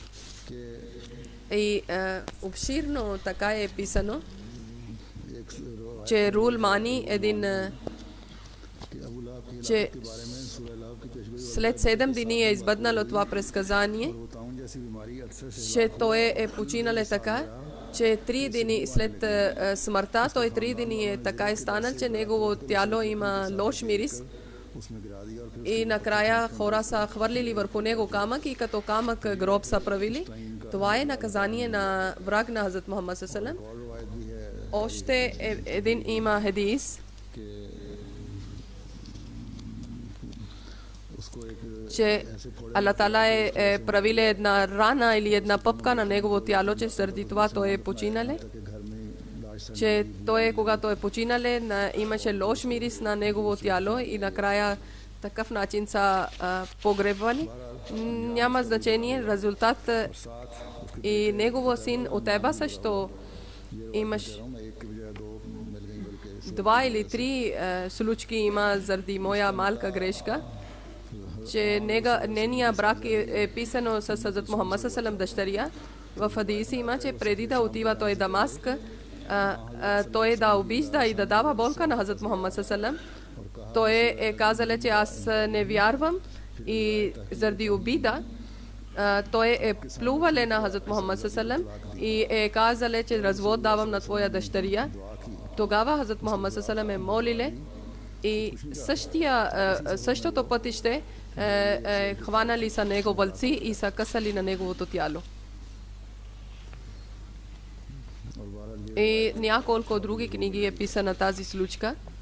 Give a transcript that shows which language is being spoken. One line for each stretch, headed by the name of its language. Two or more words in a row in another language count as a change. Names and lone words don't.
Bulgarian: И обширно така е писано, че Рул Мани че след 7 дни е избъднало това предсказание, че той е починал така, че 3 дни след смъртта, той 3 дни е така е станал, че негово тяло има лош мирис. И накрая хора са хвърлили върху него камък и като камък гроб са правили. Това е наказание на враг на Хазрат Мухаммад
Arabic: صلى الله عليه وسلم.
Bulgarian: Още един има хадис, че Аллах Таала е правил една рана или една пъпка на негово тяло, че заради това той е починале. Че той, когато е починале, имаше лош мирис на негово тяло и накрая такъв начин са погребвали. Няма значение, резултат и негово син Утайба също имаш 2 или 3 случки има заради моя малка грешка, че нейния брак е писано с Хазрат Мухаммад
Arabic: صلى الله عليه وسلم
Bulgarian: дъщеря. В хадиси има, че преди да отива той Дамаск, той да обижда и да дава болка на Хазрат Мухаммад
Arabic: صلى الله عليه وسلم.
Bulgarian: Той е казал, че аз не вярвам и заради обида той е плювал на Хазрат Мухаммад
Arabic: صلى الله عليه وسلم
Bulgarian: и е казал, че развод давам на твоя дъщеря. Тогава Хазрат Мухаммад
Arabic: صلى الله عليه وسلم
Bulgarian: е молиле и същото пътище хванали са него вълци и са късали на неговото тяло. И няколко други книги е писана тази случка.